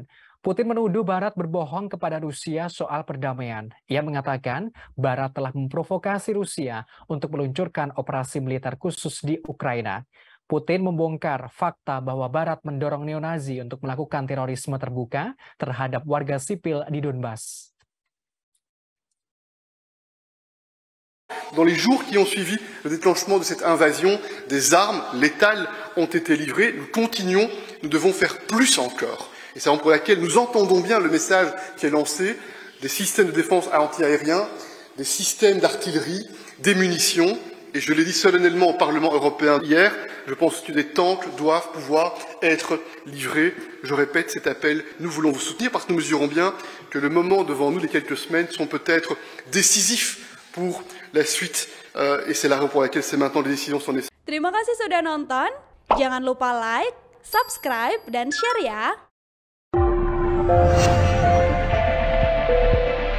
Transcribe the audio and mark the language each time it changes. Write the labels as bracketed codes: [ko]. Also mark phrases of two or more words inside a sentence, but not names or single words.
[id] Putin menuduh Barat berbohong kepada Rusia soal perdamaian. Ia mengatakan Barat telah memprovokasi Rusia untuk meluncurkan operasi militer khusus di Ukraina. Putin membongkar fakta bahwa Barat mendorong neonazi untuk melakukan terorisme terbuka terhadap warga sipil di Donbas. [fr] Dans les jours qui ont suivi le déclenchement de cette invasion, des armes létales ont été livrées. Nous continuons, nous devons faire plus encore. Et c'est la raison pour laquelle nous entendons bien le message qui est lancé, des systèmes de défense anti-aériens, des systèmes d'artillerie, des munitions. Et je l'ai dit solennellement au Parlement européen hier, je pense que des tanks doivent pouvoir être livrés. Je répète cet appel, nous voulons vous soutenir parce que nous mesurons bien que le moment devant nous, les quelques semaines, sont peut-être décisifs pour la suite. Et c'est la raison pour laquelle c'est maintenant les décisions sont nécessaires. [id] Terima kasih sudah nonton. Jangan lupa [en] like, subscribe, [id] dan share ya.